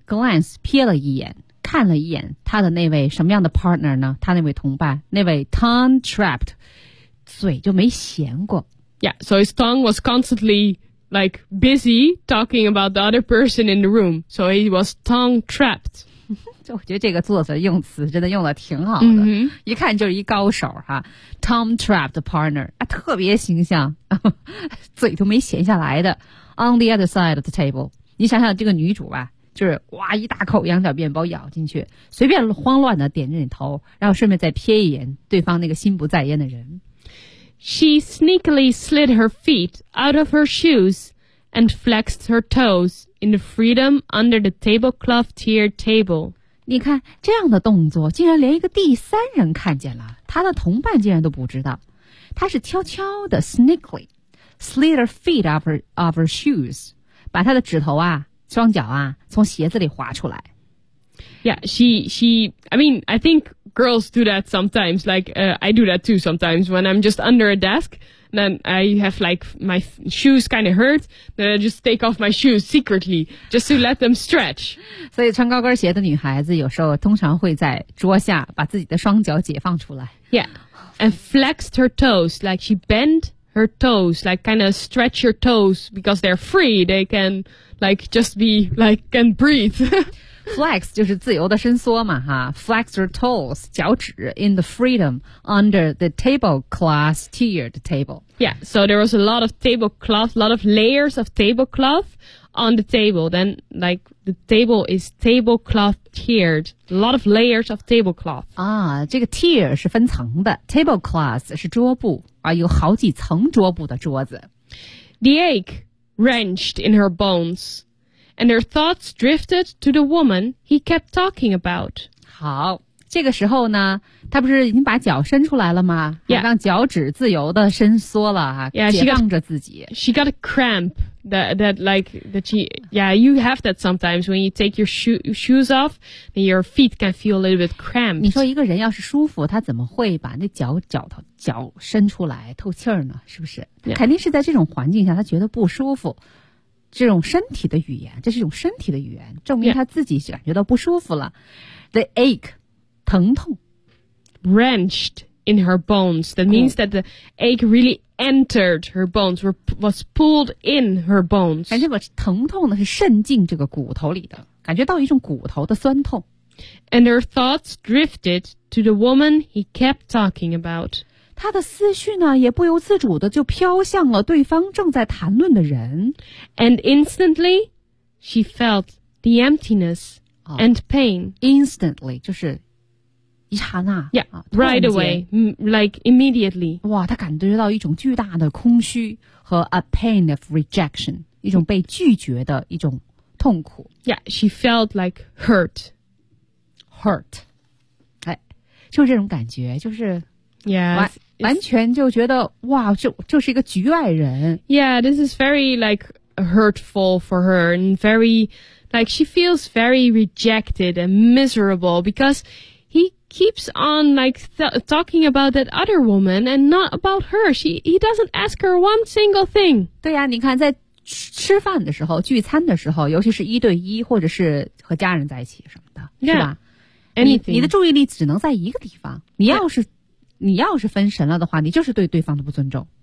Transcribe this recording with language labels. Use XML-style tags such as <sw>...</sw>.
<zh>Glance, 瞥了一眼看了一眼他的那位什么样的 partner 呢他那位同伴那位 tongue-trapped, 嘴就没闲过</zh> <en>Yeah, so his tongue was constantly... Like, busy talking about the other person in the room. So he was tongue-trapped.</en> <zh>就我觉得这个作者用词真的用得挺好的。 Mm-hmm. 一看就是一高手哈。</zh> <en>Tongue-trapped partner.</en> <zh>啊特别形象。嘴都没闲下来的。</zh> <en>On the other side of the table.</en> <zh>你想想这个女主吧。就是哇一大口羊角面包咬进去。随便慌乱的点着你头。然后顺便再瞥一眼对方那个心不在焉的人。</zh> <en>She sneakily slid her feet out of her shoes and flexed her toes in the freedom under the tablecloth tiered table.</en> <zh>你看这样的动作竟然连一个第三人看见了他的同伴竟然都不知道。他是悄悄的</zh> <en>sneakily slid her feet of her shoes,</en> <zh>把他的指头啊双脚啊从鞋子里滑出来。</zh> <en>Yeah, I think girls do that sometimes, like, I do that too sometimes when I'm just under a desk, then I have like, my shoes kind of hurt, then I just take off my shoes secretly, just to let them stretch.</en> <zh>所以穿高跟鞋的女孩子有时候通常会在桌下把自己的双脚解放出来。</zh> <en>Yeah, and flexed her toes, like she bent her toes, like kind of stretch her toes because they're free, they can like, just be like, can breathe.</en> <zh>Flex 就是自由的伸缩嘛哈 ,</zh> <en>flex your toes,</en> <zh>脚趾</zh> <en>in the freedom under the tablecloth tiered table. Yeah, so there was a lot of tablecloth, a lot of layers of tablecloth on the table. Then, like, the table is tablecloth tiered. A lot of layers of tablecloth.</en> <zh>啊这个 tier 是分层的 ,tablecloth 是桌布啊有好几层桌布的桌子。</zh> <en>The ache wrenched in her bones. And her thoughts drifted to the woman he kept talking about.</en> <zh>好，这个时候呢，他不是已经把脚伸出来了吗？</zh> <en>Yeah.</en> <zh>让脚趾自由的伸缩了啊，</zh> <en>yeah,</en> <zh>解放着自己。</zh> <en>She got a cramp that you have that sometimes when you take your shoes off, then your feet can feel a little bit cramped.</en> <zh>你说一个人要是舒服，他怎么会把那脚伸出来透气儿呢？是不是？</zh> <en>Yeah.</en> <zh>肯定是在这种环境下，他觉得不舒服。这种身体的语言，这是一种身体的语言，证明他自己感觉到不舒服了。</zh> <en>Yeah. The ache,</en> <zh>疼痛</zh> <en>wrenched in her bones. That means that the ache really entered her bones, was pulled in her bones.</en> <zh>感觉我疼痛呢是渗进这个骨头里的，感觉到一种骨头的酸痛。</zh> <en>And her thoughts drifted to the woman he kept talking about.</en> <zh>他的思绪呢也不由自主的就飘向了对方正在谈论的人。</zh> <en>And instantly, she felt the emptiness and pain.</en> <zh>Instantly, 就是一刹那。</zh> <en>Yeah, right away, like immediately.</en> <zh>哇他感觉到一种巨大的空虚和</zh> <en>a pain of rejection,</en> <zh>一种被拒绝的一种痛苦。</zh> <en>Yeah, she felt like hurt. Hurt.</en> <zh>哎就这种感觉就是</zh> <en>Yeah,</en> <zh>完全就觉得哇就是一个局外人。</zh> <en>Yeah, this is very like hurtful for her and very like she feels very rejected and miserable because he keeps on like talking about that other woman and not about her. He doesn't ask her one single thing.</en> <zh>对呀、啊、你看在吃饭的时候聚餐的时候尤其是一对一或者是和家人在一起什么的、</zh> <en>yeah,</en> <zh>是吧、</zh> <en>anything.</en> <zh>你的注意力只能在一个地方你要是、</zh> <en>yeah.</en> <zh>你要是分神了的话你就是对对方的不尊重。</zh>